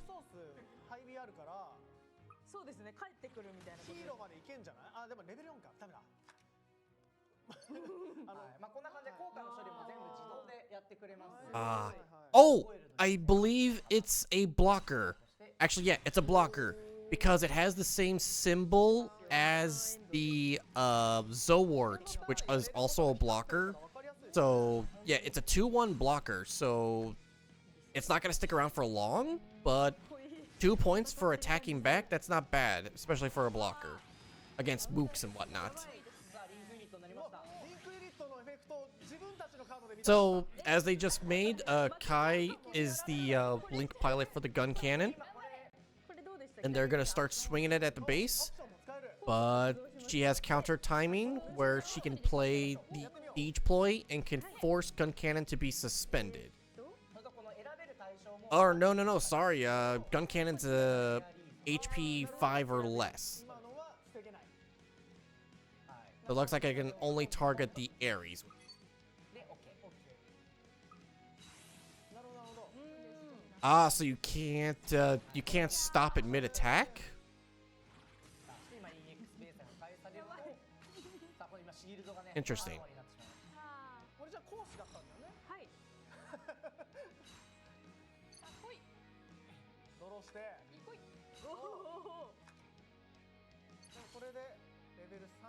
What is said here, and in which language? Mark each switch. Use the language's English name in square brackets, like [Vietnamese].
[Japanese] リソース配備あるからそうですね。帰ってくるみたいなことです。ヒーローまでいけんじゃない？あでもレベル4かダメだ。はい、こんな感じで効果の処理も全部自動でやってくれます。 [English] Ah. Oh! I believe it's a blocker. Actually, yeah, it's a blocker. Because it has the same symbol as the Zowart, which is also a blocker. So, yeah, it's a 2-1 blocker. So, it's not going to stick around for long. But 2 points for attacking back, that's not bad. Especially for a blocker. Against mooks and whatnot. [Japanese] さあリンクユニットになりました。リンクユニットのエフェクトを自分たちのカードで見た。 [English] So, as they just made, Kai is the Link pilot for the gun cannon. [Japanese] これどうでしたっけ？ [English] And they're going to start swinging it at the base. [Japanese] オプションも使える。 [English] But she has counter timing where she can play the siege ploy and can force gun cannon to be suspended. [Japanese] それとこの選べる対象も [English] Or no, sorry. Gun cannon's HP 5 or less. [Japanese] 今のは防げない。 [English] So it looks like I can only target the Ares. [Japanese] で OK。なるほどなるほど。 [English] Ah, so you can't stop it mid attack. [Japanese] さあ今 EX ベースが返されると、さあこれ今シ [English] Interesting. [Japanese] これじゃ講師だったんだよね。はい。さあ来いドローして。いい来い。おお。でもこれでレベル3。